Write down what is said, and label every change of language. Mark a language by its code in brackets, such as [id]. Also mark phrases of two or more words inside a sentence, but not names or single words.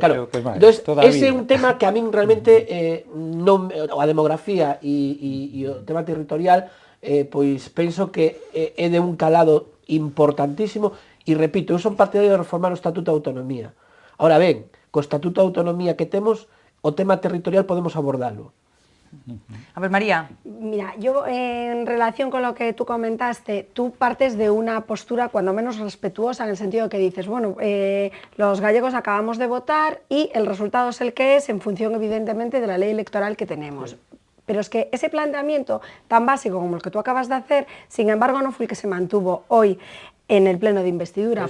[gl] Claro, ese é un tema que a min realmente a demografía e o tema territorial, pois penso que é de un calado importantísimo e repito, eu son partidario de reformar o Estatuto de Autonomía. Ahora ben, co Estatuto de Autonomía que temos, o tema territorial podemos abordalo. A ver, María. [es] Mira, yo en relación con lo que tú comentaste, tú partes de una postura cuando menos respetuosa en el sentido de que dices, bueno, los gallegos acabamos de votar y el resultado es el que es en función evidentemente de la ley electoral que tenemos. Pero es que ese planteamiento tan básico como el que tú acabas de hacer, sin embargo, no fue el que se mantuvo hoy en el pleno de investidura.